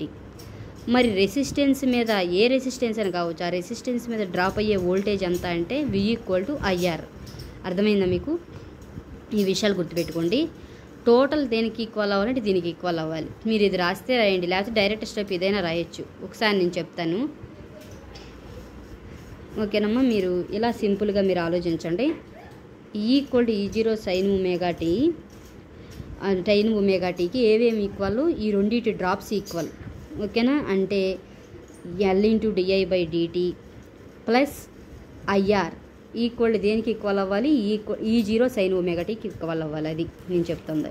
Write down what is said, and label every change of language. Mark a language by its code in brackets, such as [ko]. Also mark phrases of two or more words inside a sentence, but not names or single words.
[te] మరి రెసిస్టెన్స్ మీద, ఏ రెసిస్టెన్స్ అని కావచ్చు, ఆ రెసిస్టెన్స్ మీద డ్రాప్ అయ్యే వోల్టేజ్ ఎంత అంటే V = IR. అర్థమైందా మీకు? ఈ విషయాలు గుర్తుపెట్టుకోండి. టోటల్ దేనికి ఈక్వల్ అవ్వాలంటే దీనికి ఈక్వల్ అవ్వాలి. మీరు ఇది రాస్తే రాయండి, లేకపోతే [en] direct step [te] ఇదైనా రాయొచ్చు. ఒకసారి నేను చెప్తాను. ఓకేనమ్మా, మీరు ఇలా సింపుల్గా మీరు ఆలోచించండి. E = E0 sin ωtకి ఏవేమి ఈక్వల్? ఈ రెండింటి [en] drops equal. [te] ఓకేనా, అంటే [en] L into di/dt plus IR equal [te] దేనికి ఈక్వల్ అవ్వాలి? E0 sin ωtకి ఈక్వల్ అవ్వాలి. అది నేను చెప్తుంది.